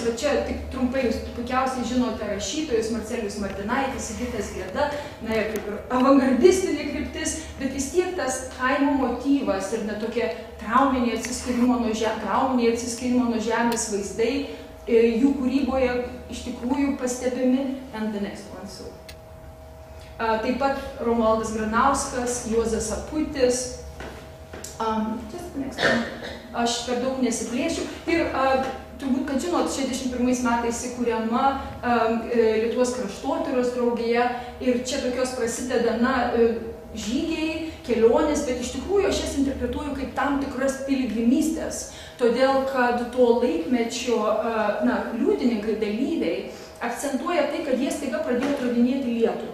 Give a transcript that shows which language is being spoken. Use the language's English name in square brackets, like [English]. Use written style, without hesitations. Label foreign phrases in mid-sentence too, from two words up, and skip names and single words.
[Lithuanian] Va čia tik trumpai jūs puikiausiai žinote rašytojus, Marcelijus Martinaitis, Sigitas Geda, na ir kaip ir avangardistinė kryptis, bet vis tiek tas kaimo motyvas ir net tokie trauminiai atsiskyrimo nuo žemės vaizdai jų kūryboje iš tikrųjų pastebimi. [English] And the next one, so. [Lithuanian] Taip pat Romualdas Granauskas, Juozas Aputis. [English] Just the next one. [Lithuanian] Aš per daug nesiplėšiu. Ir turbūt, kad žinot, 61 metais įkūriama Lietuvos kraštotyros draugija ir čia tokios prasideda, na, žygiai, kelionės, bet iš tikrųjų aš jas interpretuoju kaip tam tikras piligrimystės, todėl kad to laikmečio, na, liudininkai, dalyviai akcentuoja tai, kad jie staiga pradėjo atradinėti Lietuvą.